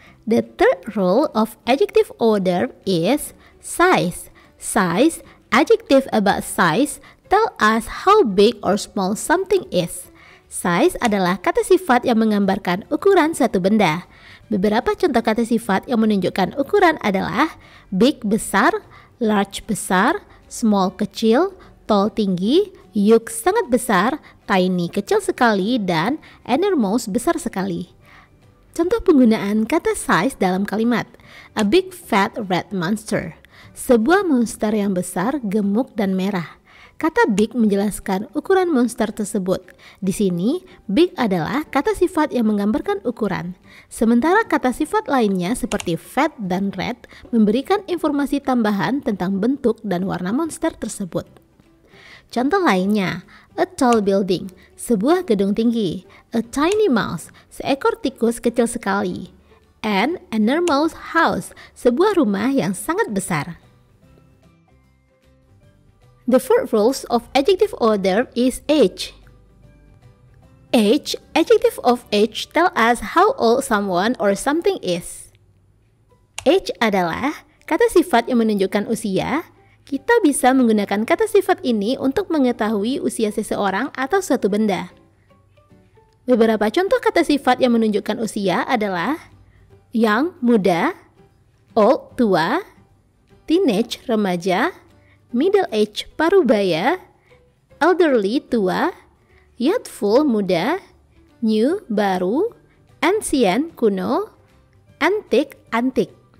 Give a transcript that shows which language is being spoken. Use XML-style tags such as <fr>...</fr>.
<en>The third rule of adjective order is size. Size, adjective about size, tell us how big or small something is.</en> <id>Size adalah kata sifat yang menggambarkan ukuran suatu benda. Beberapa contoh kata sifat yang menunjukkan ukuran adalah big, besar, large, besar, small, kecil, tall, tinggi, huge, sangat besar, tiny, kecil sekali, dan enormous, besar sekali. Contoh penggunaan kata size dalam kalimat: a big fat red monster. Sebuah monster yang besar, gemuk, dan merah. Kata big menjelaskan ukuran monster tersebut. Di sini, big adalah kata sifat yang menggambarkan ukuran. Sementara kata sifat lainnya seperti fat dan red memberikan informasi tambahan tentang bentuk dan warna monster tersebut. Contoh lainnya, a tall building, sebuah gedung tinggi. A tiny mouse, seekor tikus kecil sekali. An enormous house, sebuah rumah yang sangat besar.</id> <en>The fourth rule of adjective order is age. Age, adjective of age tell us how old someone or something is.</en> <id>Age adalah kata sifat yang menunjukkan usia. Kita bisa menggunakan kata sifat ini untuk mengetahui usia seseorang atau suatu benda. Beberapa contoh kata sifat yang menunjukkan usia adalah young, muda, old, tua, teenage, remaja, middle age, parubaya, elderly, tua, youthful, muda, new, baru, ancient, kuno, antique, antik.</id>